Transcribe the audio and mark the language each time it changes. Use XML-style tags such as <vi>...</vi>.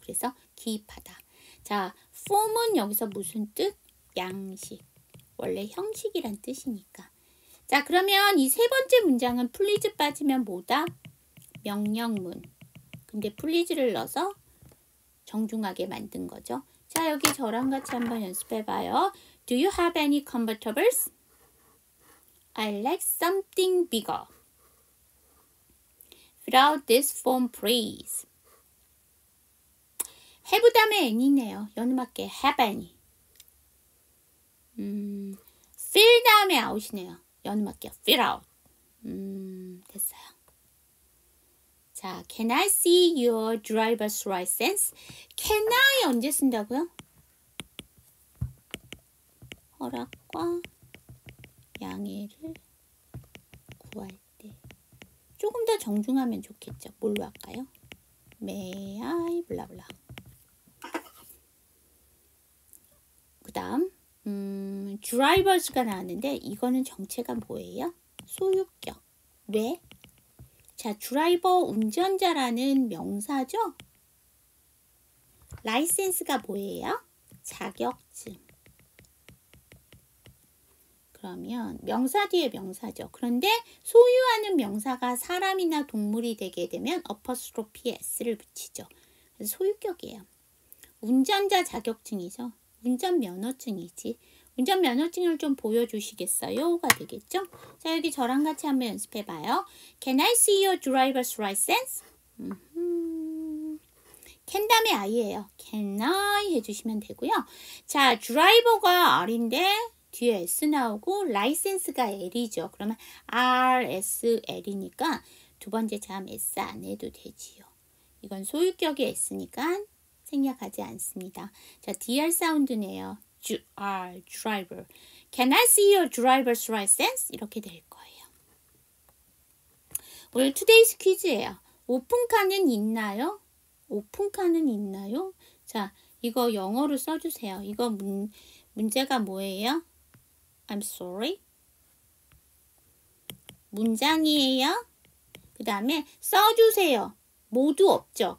<ko>그래서 기입하다. 자, form은 여기서 무슨 뜻? 양식. 원래 형식이란 뜻이니까. 자, 그러면 이 세 번째 문장은 please 빠지면 뭐다? 명령문. 근데 please를 넣어서 정중하게 만든 거죠. 자, 여기 저랑 같이 한번 연습해봐요.</ko> <en>Do you have any convertibles? I like something bigger. Fill out this form, please.</en> <ko>have 다음에 any네요. 연음할게.</ko> <en>have any.</en> <ko>fill 다음에 out이네요. 연음할게요.</ko> <en>fill out.</en> <ko>됐어요.</ko> <en>자, can I see your driver's license? can I</en> <ko>언제 쓴다고요? 허락과 양해를 구할 때. 조금 더 정중하면 좋겠죠. 뭘로 할까요?</ko> <en>May I</en> <ko>블라블라. 그 다음 drivers가 나왔는데 이거는 정체가 뭐예요? 소유격. 왜? 자, 드라이버 운전자라는 명사죠? 라이센스가 뭐예요? 자격증. 그러면 명사 뒤에 명사죠. 그런데 소유하는 명사가 사람이나 동물이 되게 되면 어퍼스트로피 s를 붙이죠. 그래서 소유격이에요. 운전자 자격증이죠. 운전면허증이지. 운전면허증을 좀 보여주시겠어요?가 되겠죠? 자, 여기 저랑 같이 한번 연습해봐요.</ko> <en>Can I see your driver's license?</en> <ko>can 다음에 I예요. Can I 해주시면 되고요. 자, 드라이버가 R인데 뒤에 S 나오고 라이센스가 L이죠. 그러면 R, S, L이니까 두 번째 자음 S 안 해도 되지요. 이건 소유격이 S니까 생략하지 않습니다. 자, DR 사운드네요. driver.</ko> <en>Can I see your driver's license?</en> <ko>이렇게 될 거예요. 오늘 투데이스 퀴즈예요. 오픈카는 있나요? 오픈카는 있나요? 자, 이거 영어로 써주세요. 이거 문제가 뭐예요?</ko> <en>I'm sorry.</en> <ko>문장이에요. 그 다음에 써주세요. 모두 없죠.</ko>